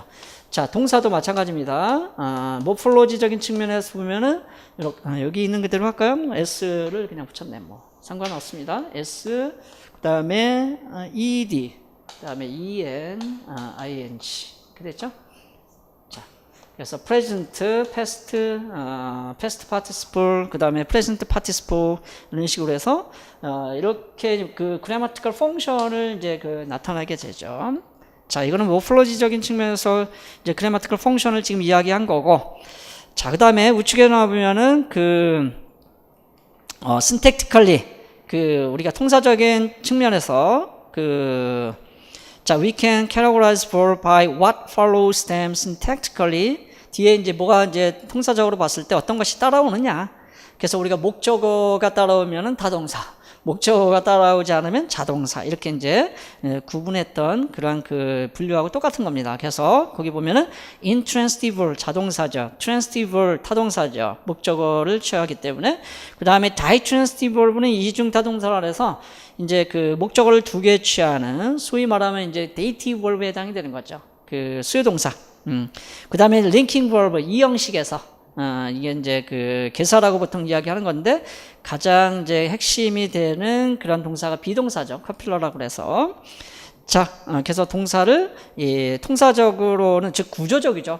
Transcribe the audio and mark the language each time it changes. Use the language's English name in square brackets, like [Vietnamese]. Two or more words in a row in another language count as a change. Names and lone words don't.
[Korean] 자, 동사도 마찬가지입니다. 모폴로지적인 측면에서 보면은 여기 있는 그대로 할까요? s를 그냥 붙였네. 뭐 상관없습니다. s 그다음에 ed 그다음에 en ing 그랬죠? 자, 그래서 [English] present, past, past participle [Korean] 그다음에 [English] present participle [Korean] 이런 식으로 해서 이렇게 그 [English] grammatical function [Korean] 을 이제 그 나타나게 되죠. 자, 이거는 모폴로지적인 측면에서 이제 [English] grammatical function [Korean] 을 지금 이야기한 거고, 자, 그다음에 우측에 나와보면은 syntactically 우리가 통사적인 측면에서 자, [English] we can categorize verb by what follows them syntactically. [Korean] 뒤에 이제 뭐가 이제 통사적으로 봤을 때 어떤 것이 따라오느냐. 그래서 우리가 목적어가 따라오면은 다동사, 목적어가 따라오지 않으면 자동사 이렇게 이제 구분했던 그러한 그 분류하고 똑같은 겁니다. 그래서 거기 보면은 intransitive 자동사죠, transitive 타동사죠. 목적어를 취하기 때문에. 그 다음에 ditransitive 이중 타동사라 해서 이제 그 목적어를 두 개 취하는 소위 말하면 이제 [English] dative verb [Korean] 에 해당이 되는 거죠. 그 수요동사. 그 다음에 [English] linking verb [Korean] 이 형식에서 이게 이제 그 개사라고 보통 이야기하는 건데 가장 이제 핵심이 되는 그런 동사가 비동사죠. 커필러라고 그래서. 자, 그래서 동사를 통사적으로는 즉 구조적이죠.